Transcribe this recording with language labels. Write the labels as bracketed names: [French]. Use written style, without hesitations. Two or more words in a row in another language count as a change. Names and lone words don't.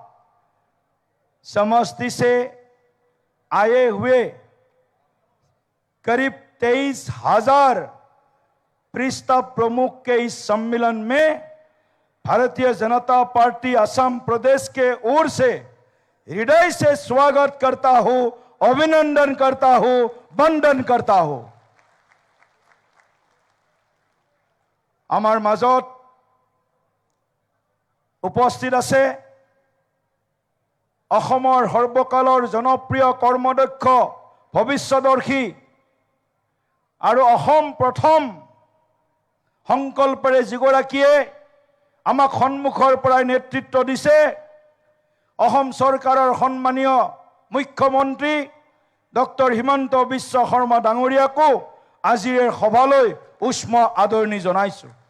[Hindi] समष्टि से आए हुए करीब 23,000 प्रस्ताव प्रमुख के इस सम्मेलन में भारतीय जनता पार्टी असम प्रदेश के ओर से हृदय से स्वागत करता हूं, अभिनंदन करता हूं, वंदन करता हूं। [Assamese] आमार মাজত उपस्थित আছে অসমৰ সৰ্বকালৰ জনপ্ৰিয় কৰ্মদক্ষ ভৱিষ্যদৰ্শী আৰু অসম প্ৰথম সংকল্পৰে যিগৰাকীয়ে আমাক সন্মুখৰ পৰাই নেতৃত্ব দিছে, অসম চৰকাৰৰ সন্মানীয় মুখ্যমন্ত্ৰী ডক্টৰ হিমন্ত বিশ্ব শৰ্মা ডাঙৰীয়াকো আজিৰ এই সভালৈ উষ্ম আদৰণি জনাইছো।